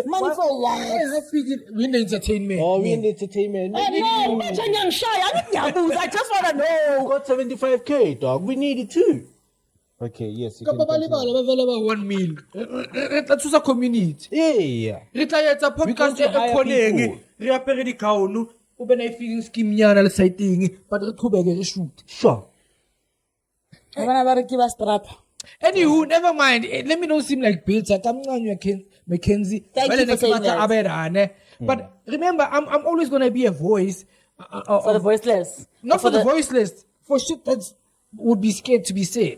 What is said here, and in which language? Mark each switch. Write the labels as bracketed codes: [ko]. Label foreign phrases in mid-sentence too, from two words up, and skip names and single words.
[en] Money for what? Why have Figile? We in the entertainment. Oh, we in the entertainment. No, I just want to know. We got 75K, dog. We need it too. Okay, yes. You can continue. 1 mil. That's a community. Yeah. [st] Re tla etsa [en] We podcast can't [st] e [en] hire [st] khoneng [en] people. [st] re apere dikgaono o be na e [en] feeding scheme [st] nyana le siteng but re qhubeke re shoot. [en] Sure. Anywho, never mind. Let me not seem like bitter. Kamncane McKenzie. Thank you for saying that. But remember, I'm always gonna be a voice For the voiceless. not for the voiceless, for shit that would be scared to be said.